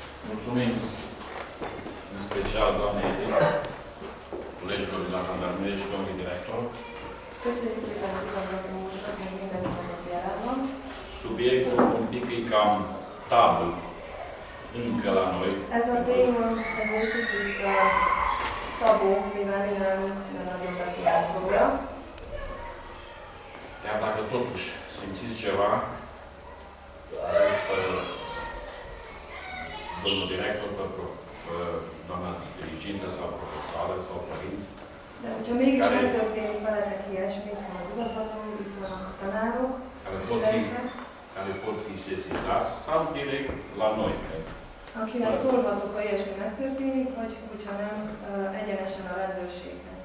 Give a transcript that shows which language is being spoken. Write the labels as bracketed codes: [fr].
[ro] Mulțumim în special doamnei Edith, colegilor de la jandarmerie și domnului director. [hu] Köszönjük szépen a igazgatóunknak, még minden napjában. [ro] Subiectul un pic e cam tabu încă la noi. [hu] Ez a téma, ez egy picit tabu, mivel mi nálunk nagyon beszélünk róla. [ro] Chiar dacă totuși simțiți ceva, aveți pe domnul director, pe doamna dirigintă sau profesoară sau părinți. [hu] De hogyha mégis megtörténik veletek ilyesmi, itt van az igazgató, itt vannak a tanárok, [ro] care pot fi sesizați sau direct la noi. [hu] akinek szólhatok, ha ilyesmi megtörténik, vagy hogyha nem, egyenesen a rendőrséghez